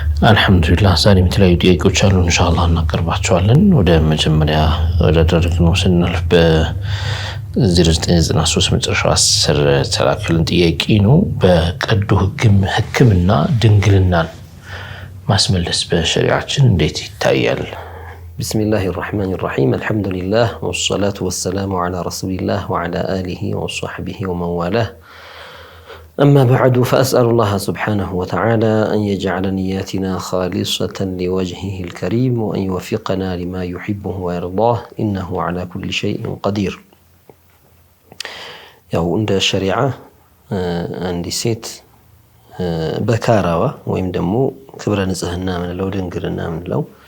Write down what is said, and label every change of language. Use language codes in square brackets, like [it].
[am] አልሐምዱሊላህ። ዛሬ የተለያዩ ጥያቄዎች አሉ ኢንሻአላህ እናቀርባቸዋለን። ወደ መጀመሪያ ወደ ደረግነው ስናልፍ በ0993 መጨረሻው 10 ተላከልን ጥያቄ ነው። በቀዶ ህክምና ድንግልናን ማስመለስ በሸሪዓችን እንዴት ይታያል? [ar] بسم الله الرحمن الرحيم الحمد لله والصلاة والسلام على رسول الله وعلى آله وصحبه ومن والاه. أما بعد فأسأل الله سبحانه وتعالى أن يجعل نياتنا خالصة لوجهه الكريم وأن يوفقنا لما يحبه ويرضاه إنه على كل شيء قدير. [am] ያው እንደ ሸሪዓ አንዲት ሴት በካራዋ ወይም ደግሞ ክብረ ንጽህና ምንለው ድንግልና ምንለው